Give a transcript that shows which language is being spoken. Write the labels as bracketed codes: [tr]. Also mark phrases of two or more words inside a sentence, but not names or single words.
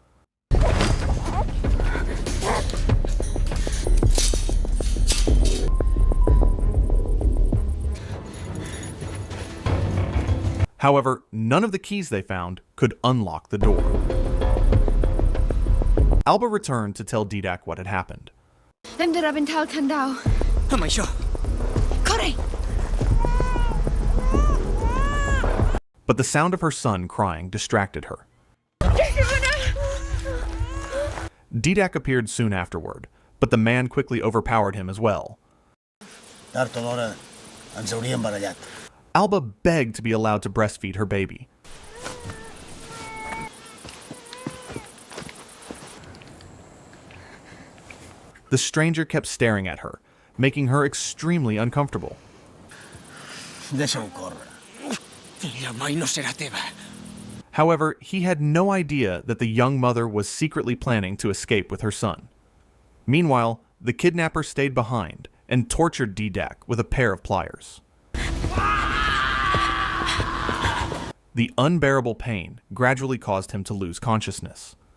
[en] However, none of the keys they found could unlock the door. Alba returned to tell Dídac what had happened. [ca] Hem de rebentar el candau. Amb això. Corre! [en] But the sound of her son crying distracted her. Dídac appeared soon afterward, but the man quickly overpowered him as well. [ca] Tard o d'hora ens hauríem barallat. [en] Alba begged to be allowed to breastfeed her baby. The stranger kept staring at her, making her extremely uncomfortable. [ca] Deixa-ho córrer. Filla mai no serà teva. [en] However, he had no idea that the young mother was secretly planning to escape with her son. Meanwhile, the kidnapper stayed behind and tortured Dídac with a pair of pliers. The unbearable pain gradually caused him to lose consciousness.